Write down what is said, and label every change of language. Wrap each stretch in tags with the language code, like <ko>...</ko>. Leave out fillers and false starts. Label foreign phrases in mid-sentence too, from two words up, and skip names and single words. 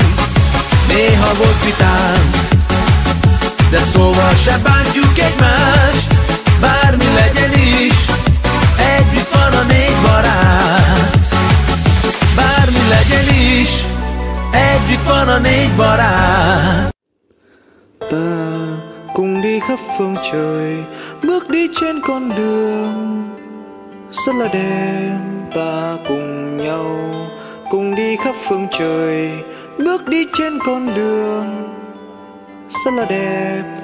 <hu>Néha volt vitánk, de szóval sem bántjuk egymást. Bármi legyen is, együtt van a négy barát. Bármi legyen is, együtt van a négy barát.</hu> <vi>Ta cùng đi khắp phương trời, bước đi trên con đường rất là đẹp. Ta cùng nhau cùng đi khắp phương trời, bước đi trên con đường rất là đẹp.</vi>